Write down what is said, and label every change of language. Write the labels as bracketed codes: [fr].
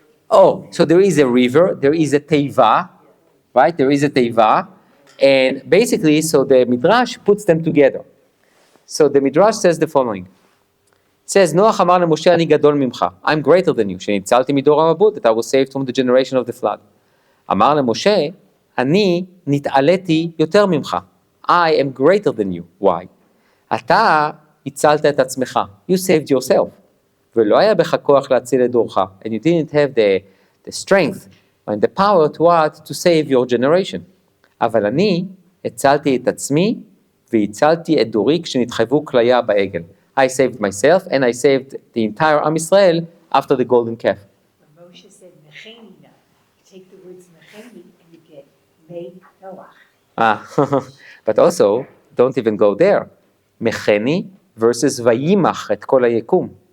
[en] Oh, so there is a river, there is a teiva, right? There is a teiva, and basically, so the Midrash puts them together. So the Midrash says the following. It says, Noach [he] amar למשה אני גדול ממך. [en] I'm greater than you, [he] שניצלתי מדור המבול, [en] that I was saved from the generation of the flood. [he] אמר למשה, אני נתעליתי יותר ממך. [en] I am greater than you. Why? [he] אתה הצלת את עצמך. [en] You saved yourself. [he] ולא היה בך כוח להציל את דורך. [en] And you didn't have the strength and the power to what? To save your generation. [he] אבל אני הצלתי את עצמי והצלתי את דורי כשנתחייבו כליה בעגל. [en] I saved myself and I saved the entire Am Israel after the golden calf. Moshe said, Mecheni now. Take the words Mecheni and you get made Noach. But also, don't even go there. Mecheni versus [he] Vayimach et kol hayekum.